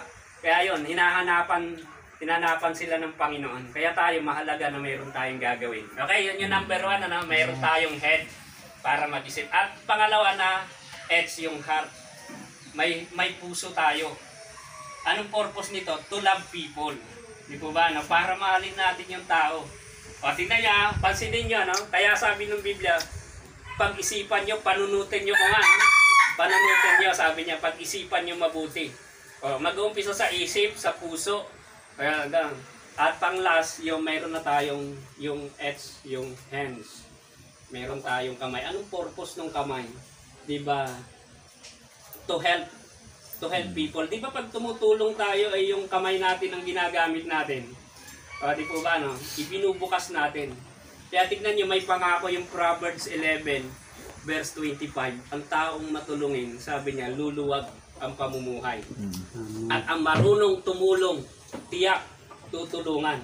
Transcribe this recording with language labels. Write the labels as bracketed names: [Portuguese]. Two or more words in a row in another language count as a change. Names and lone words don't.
[Filipino] Kaya yun, hinahanapan sila ng Panginoon. Kaya tayo, mahalaga na mayroon tayong gagawin. Okay, yun yung number 1, mayroon tayong head para mag-isip. At pangalawa na, H, yung heart. May puso tayo. Anong purpose nito? [English] To love people. [Filipino] Di po ba? Para mahalin natin yung tao. O, tingnan niya, pansinin nyo, kaya sabi ng Biblia, pag-isipan nyo, [Iloko] panunutin nyo ko nga. [Filipino] Panunutin nyo, sabi niya, pag-isipan nyo mabuti. O, mag-uumpisa sa isip, sa puso. Kaya hanggang. At pang last, yung mayroon na tayong yung yung hands. Meron tayong kamay. Anong purpose ng kamay? 'Di ba? [English] To help people. [Filipino] 'Di ba pag tumutulong tayo ay yung kamay natin ang ginagamit natin? Di po ba no? Ibinubukas natin. Kaya tignan niyo may pangako yung Proverbs 11 verse 25. Ang taong matulungin, sabi niya, luluwag ang pamumuhay. At ang marunong tumulong, tiyak tutulungan.